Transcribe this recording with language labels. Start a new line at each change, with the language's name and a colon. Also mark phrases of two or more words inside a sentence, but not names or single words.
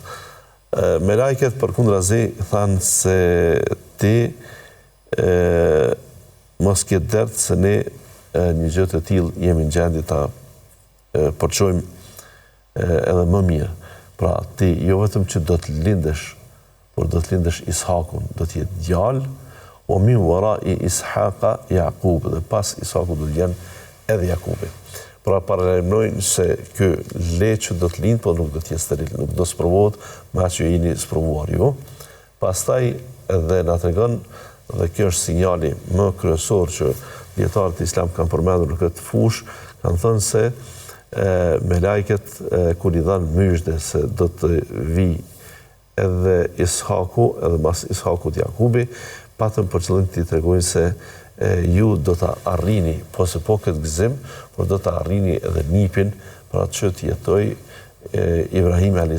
Albanian: Melajket përkundrazi thanë se ti mos ke dert se ne një gjë të tillë jemi në gjendje ta përçojmë edhe më mirë. Pra, ti jo vetëm që do të lindesh, por do të lindesh Ishakun, do të jetë djalë, o
Arabic: من وراء إسحاق يعقوب,
Albanian: dhe pas Ishakut do të jenë edhe Jakubi. Pra paralajmërojnë se ky le që do të lind, por nuk do të jetë steril, nuk do sprovohet me atë që jeni sprovuar ju. Pastaj edhe na tregon, dhe kjo është sinjali më kryesor që dietarët islam kanë përmendur në këtë fushë, kanë thënë se melajket kur i dhanë myshde se do të vi edhe Ishaku, edhe mas Ishakut Jakubi, patëm për qëllim të i tregojnë se ju do të arrini, po se po këtë gëzim, por do të arrini edhe nipin, pra që të jetoj Ibrahim a.s.